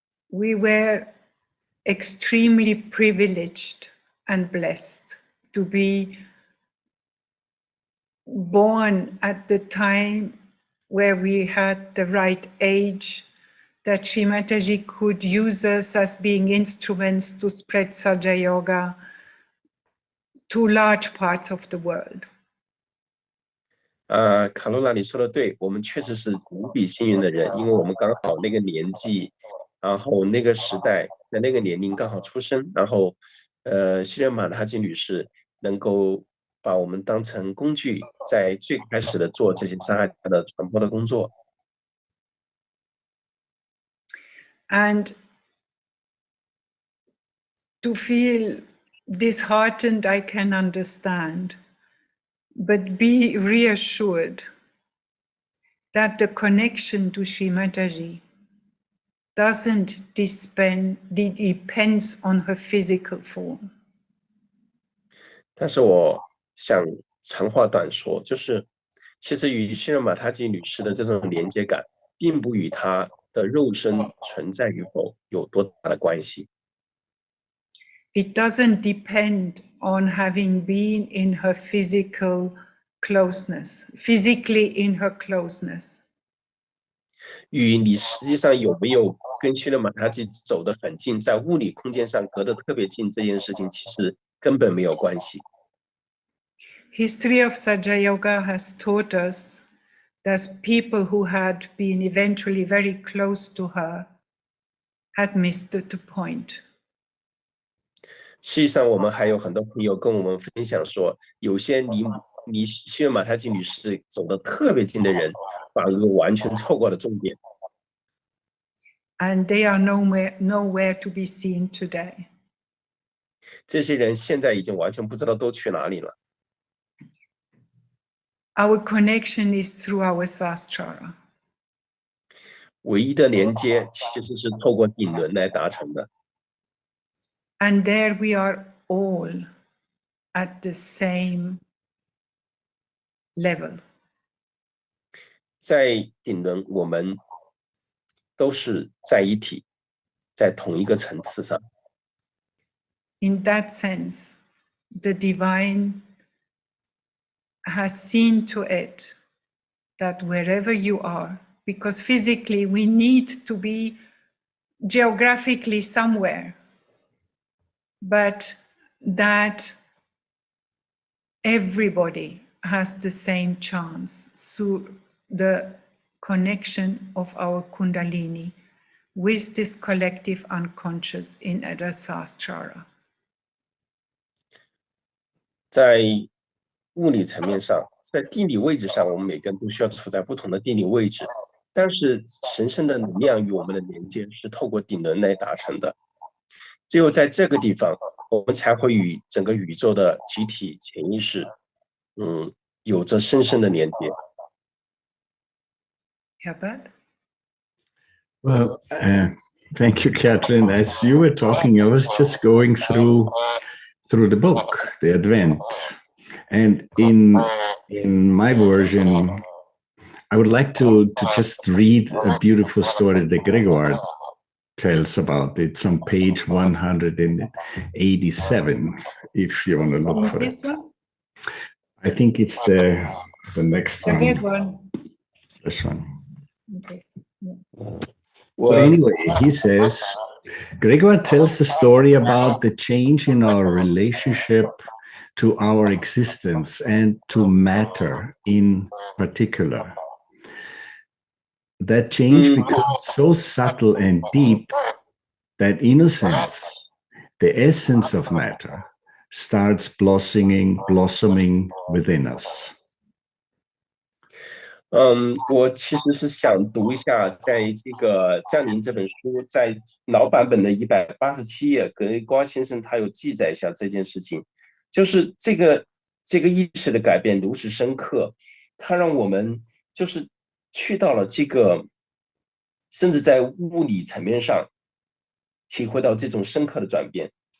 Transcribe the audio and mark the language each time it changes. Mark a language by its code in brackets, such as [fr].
[en] We were extremely privileged and blessed to be born at the time where we had the right age, that Shri Mataji could use us as being instruments to spread Saja Yoga to large parts of the world. [zh] 卡罗拉，你说的对，我们确实是无比幸运的人，因为我们刚好那个年纪，然后那个时代，在那个年龄刚好出生，然后，西热玛他吉女士能够把我们当成工具，在最开始的做这些伤害的传播的工作。 [en] And to feel disheartened, I can understand. But be reassured that the connection to Shri Mataji doesn't depends on her physical form. [zh] 但是我想长话短说，就是其实与西热玛他吉女士的这种连接感，并不与她的肉身存在与否有多大的关系。 [en] It doesn't depend on having been in her physical closeness, physically in her closeness. [zh] 与你实际上有没有跟西热玛他吉走得很近，在物理空间上隔得特别近这件事情，其实根本没有关系。 [en] History of Saja Yoga has taught us that people who had been eventually very close to her had missed the point. [zh] 实际上，我们还有很多朋友跟我们分享说，有些离西热玛他吉女士走得特别近的人，反而完全错过了重点。 [en] And they are nowhere to be seen today. [zh] 这些人现在已经完全不知道都去哪里了。 [en] Our connection is through our sahasrara. [zh] 唯一的连接其实是透过顶轮来达成的。 [en] And there we are all at the same level. [zh] 在顶轮，我们都是在一体，在同一个层次上。 [en] In that sense, the divine has seen to it that wherever you are, because physically we need to be geographically somewhere, but that everybody has the same chance through the connection of our Kundalini with this collective unconscious in Ada Sahasrara. [zh] 在物理层面上，在地理位置上，我们每个人都需要处在不同的地理位置，但是神圣的能量与我们的连接是透过顶轮来达成的。只有在这个地方，我们才会与整个宇宙的集体潜意识，有着深深的连接。 [en] Herbert? Well, thank you, Catherine. As you were talking, I was just going through the book, The Advent, and in my version, I would like to just read a beautiful story that Gregoire tells about. It's on page 187, if you want to look for This it. one? I think it's the next one. That one. This one. Okay. So anyway, he says, Gregoire tells the story about the change in our relationship to our existence and to matter in particular. That change becomes so subtle and deep that in a sense, the essence of matter starts blossoming within us. [zh] 我其实是想读一下，在这个《降临》这本书，在老版本的187页，格雷高先生他有记载一下这件事情，就是这个意识的改变如此深刻，它让我们就是去到了这个，甚至在物理层面上体会到这种深刻的转变。